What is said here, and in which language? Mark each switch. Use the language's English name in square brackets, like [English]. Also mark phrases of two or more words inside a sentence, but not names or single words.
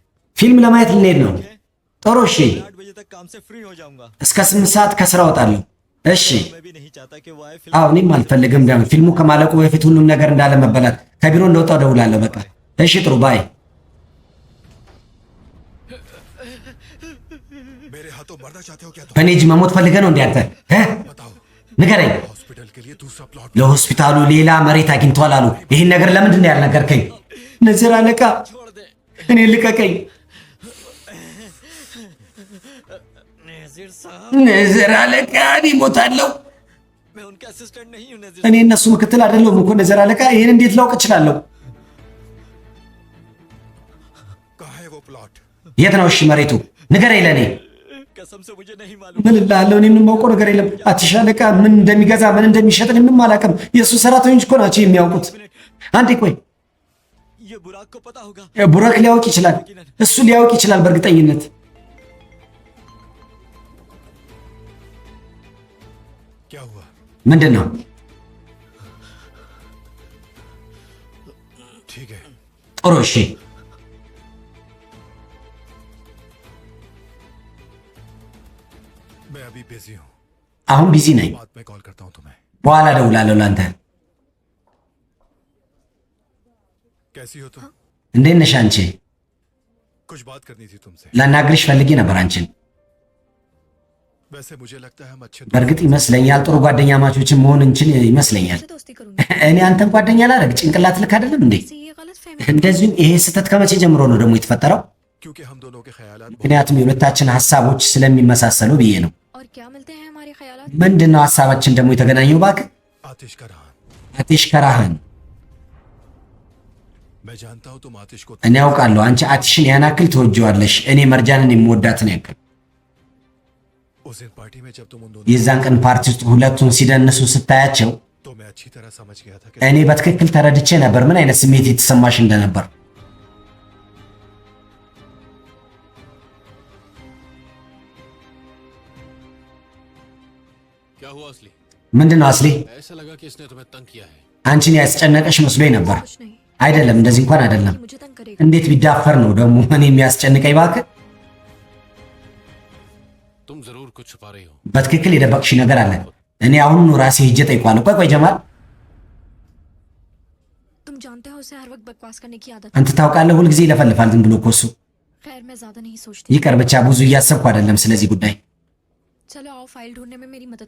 [Amharic] ፊልም ለማየት ልንሄድ ነው። ጥሩ እሺ። [Hindi] 8 बजे तक काम से फ्री हो जाऊंगा। [Amharic] እስከ 8 ሰዓት ከስራ እወጣለሁ። እሺ። [Hindi] मैं भी नहीं चाहता कि वो आए [Amharic] አዎ እኔም አልፈልግም። ቢያንስ ፊልሙ ከማለቁ በፊት ሁሉም ነገር እንዳለ መበላት። ከቢሮ እንደወጣው እደውላለሁ። በቃ እሺ፣ ጥሩ ባይ። [Hindi] मेरे हाथों मरना चाहते हो क्या तुम? [Amharic] በኔ እጅ መሞት ፈልገህ ነው እንዴ አንተ? [Hindi] बताओ। [Amharic] ንገረኝ። [Hindi] हॉस्पिटल के लिए दूसरा प्लॉट [Amharic] ለሆስፒታሉ ሌላ መሬት አግኝተዋል አሉ። ይህን ነገር ለምንድን ነው ያልነገርከኝ? ነዝር አለቃ እኔ ልቀቀኝ። [Hindi] नजीर साहब, [Amharic] ነዝር አለቃ እኔ እሞታለሁ። [Hindi] मैं उनके असिस्टेंट नहीं हूँ नजीर। [Amharic] እኔ እነሱ ምክትል አይደለሁም እኮ ነዝር አለቃ። ይህን እንዴት ላውቅ እችላለሁ? [Hindi] कहाँ है वो प्लॉट? [Amharic] የት ነው እሺ መሬቱ? ንገረኝ ለእኔ። [Hindi] कसम से मुझे नहीं मालूम। [Amharic] ምን እልሃለሁ? እኔ ምንም የማውቀው ነገር የለም። አትሽ አለቃ ምን እንደሚገዛ ምን እንደሚሸጥ እኔ ምንም አላውቅም። የእሱ ሰራተኞች እኮ ናቸው የሚያውቁት። አንዴ ቆይ፣ [Hindi] ये बुराक को पता होगा। [Amharic] ቡራክ ሊያውቅ ይችላል። እሱ ሊያውቅ ይችላል በእርግጠኝነት። [Hindi] क्या हुआ? [Amharic] ምንድን ነው? [Hindi] ठीक है। [Amharic] ጥሩ እሺ። [Hindi] मैं अभी बिजी हूँ, [Amharic] አሁን ቢዚ ነኝ። [Hindi] बाद में कॉल करता हूँ तुम्हें। [Amharic] በኋላ እደውላለሁ ለአንተ። [Hindi] कैसी हो तुम? [Amharic] እንዴት ነሽ አንቺ? [Hindi] कुछ बात करनी थी तुमसे। [Amharic] ላናግርሽ ፈልጌ ነበር አንቺን። [Hindi] वैसे मुझे लगता है हम अच्छे [Amharic] በእርግጥ ይመስለኛል ጥሩ ጓደኛ ማቾችን मሆን እንችል ይመስለኛል። [Hindi] से दोस्ती करूंगी। [Amharic] እኔ አንተን ጓደኛ ላደርግ ጭንቅላት ልክ አይደለም እንዴ? [Hindi] से ये गलत फहमी। [Amharic] እንደዚሁም ይሄ ስህተት ከመቼ ጀምሮ ነው ደግሞ የተፈጠረው? [Hindi] क्योंकि हम दोनों के ख्यालात बहुत- [Amharic] ምክንያቱም የሁለታችን ሀሳቦች ስለሚመሳሰሉ ብዬ ነው። [Hindi] और क्या मिलते हैं हमारे ख्यालात? [Amharic] ምንድን ነው ሀሳባችን ደግሞ የተገናኘው? እባክህ [Hindi] आतिश का रहा। [Amharic] አቲሽ ከራህን [Hindi] मैं जानता हूँ तुम आतिश को [Amharic] እኔ ያውቃለሁ አንቺ አቲሽን ያን ያክል ትወጂዋለሽ፣ እኔ መርጃንን የምወዳትን ያክል። [Hindi] उस दिन पार्टी में जब तुम उन दोनों [Amharic] የዛን ቀን ፓርቲ ውስጥ ሁለቱን ሲደንሱ ስታያቸው [Hindi] तो मैं अच्छी तरह समझ गया था कि [Amharic] እኔ በትክክል ተረድቼ ነበር ምን አይነት ስሜት የተሰማሽ እንደነበር። [Hindi] क्या हुआ असली? [Amharic] ምንድን ነው አስሊ? [Hindi] ऐसा लगा कि इसने तुम्हें तंग किया है। [Amharic] አንቺን ያስጨነቀሽ መስሎኝ ነበር። [Hindi] कुछ नहीं [Amharic] አይደለም፣ እንደዚህ እንኳን አይደለም። [Hindi] कि मुझे तंग करेगा। [Amharic] እንዴት ቢዳፈር ነው ደግሞ እኔ የሚያስጨንቀኝ? እባክህ [Hindi] तुम जरूर कुछ छुपा रही हो। [Amharic] በትክክል የደበቅሽ ነገር አለ። እኔ አሁን ራሴ ሄጄ ጠይቋለሁ። ቆይ ጀማል፣ [Hindi] तुम जानते हो उसे हर वक्त बकवास करने की आदत। [Amharic] አንተ ታውቃለህ፣ ሁልጊዜ ይለፈልፋል ዝም ብሎ እኮ እሱ። [Hindi] खैर मैं ज्यादा नहीं सोचती। [Amharic] ይቅር ብቻ ብዙ እያሰብኩ አይደለም ስለዚህ ጉዳይ። [Hindi] चलो आओ फाइल ढूंढने में मेरी मदद।